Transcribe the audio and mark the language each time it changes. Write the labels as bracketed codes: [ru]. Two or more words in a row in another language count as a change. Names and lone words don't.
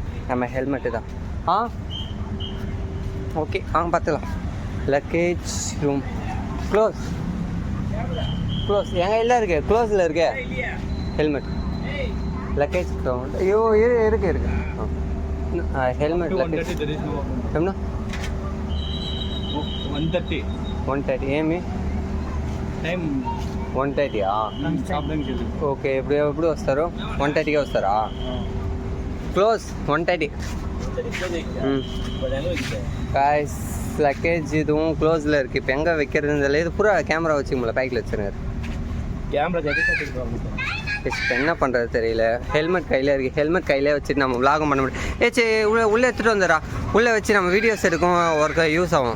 [ta] நம்ம ஹெல்மெட்டு தான். ஓகே வாங்க பார்த்துக்கலாம். [en] luggage room close. [ta] எங்கே இல்லை இருக்குது? க்ளோஸில் இருக்கே ஹெல்மெட். [en] luggage counter. [ta] ஐயோ இருக்கு. [en] helmet luggage [ta] எவ்வளோ? 130. [te] ఏమి టైం 130 ఓకే ఎప్పుడు వస్తారు 130కే వస్తారా క్లోజ్ 130 [en] guys luggage [ta] இதுவும் க்ளோஸில் இருக்குது இப்போ எங்கே வைக்கிறதுன்னு தெரியல இது பூரா கேமரா வச்சுங்களா பைக்கில் வச்சுருக்காரு கேமரா இப்போ என்ன பண்ணுறது தெரியல ஹெல்மெட் கையில் இருக்குது ஹெல்மெட் கையிலே வச்சுட்டு நம்ம விலாகம் பண்ண முடியும் ஏச்சு உள்ளே எடுத்துகிட்டு வந்துடா உள்ளே வச்சு நம்ம வீடியோஸ் எடுக்கும் ஒர்க்கு யூஸ் ஆகும்